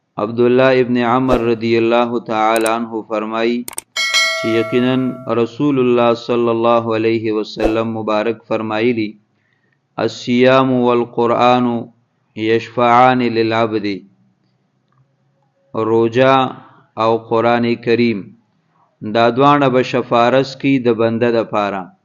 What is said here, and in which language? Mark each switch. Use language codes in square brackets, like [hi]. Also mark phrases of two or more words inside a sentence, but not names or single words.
[ps] عبداللہ ابن عمر [ar] رضی اللہ تعالی عنہ [ps] فرمائی چې یقینا رسول الله [ar] صلی الله علیه وسلم [ps] مبارک فرمایلی [ar] الصيام والقرآن یشفعان للعبد، [ps] روجا او قرآن کریم دا دوانه به شفارس کی د بنده د پاره.